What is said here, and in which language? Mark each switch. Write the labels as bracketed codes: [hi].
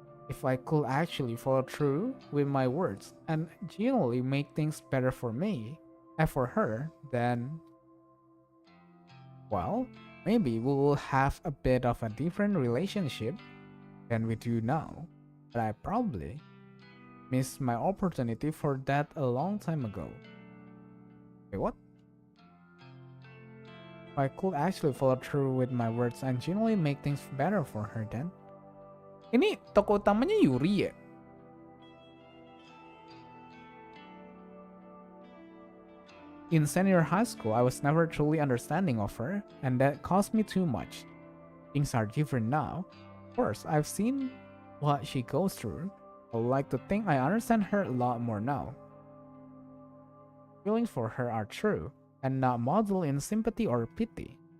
[en] If I could actually follow through with my words and genuinely make things better for me and for her, then, well, maybe we will have a bit of a different relationship than we do now. But I probably missed my opportunity for that a long time ago. Wait, what? If I could actually follow through with my words and genuinely make things better for her, then. [id] Ini tokoh utamanya Yuri ya? [en] In senior high school, I was never truly understanding of her, and that cost me too much. Things are different now. Of course, I've seen what she goes through. I would like to think I understand her a lot more now. Feelings for her are true, and not modeled in sympathy or pity.